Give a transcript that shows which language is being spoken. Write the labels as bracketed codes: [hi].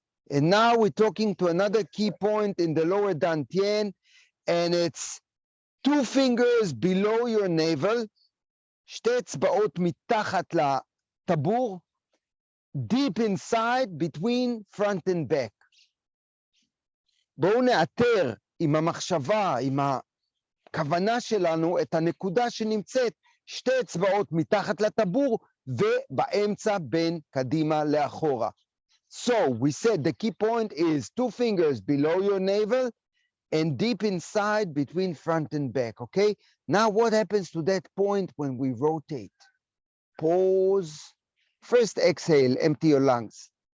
[en] And now we're talking to another key point in the lower Dantien, and it's 2 fingers below your navel, [he] שתי אצבעות מתחת לטבור, [en] deep inside between front and back. [he] בואו נאתר עם המחשבה, עם הכוונה שלנו, את הנקודה שנמצאת 2 אצבעות מתחת לטבור ובאמצע בין קדימה לאחורה. [en] So we said the key point is 2 fingers below your navel and deep inside between front and back, okay? Now what happens to that point when we rotate? Pause. First exhale, empty your lungs.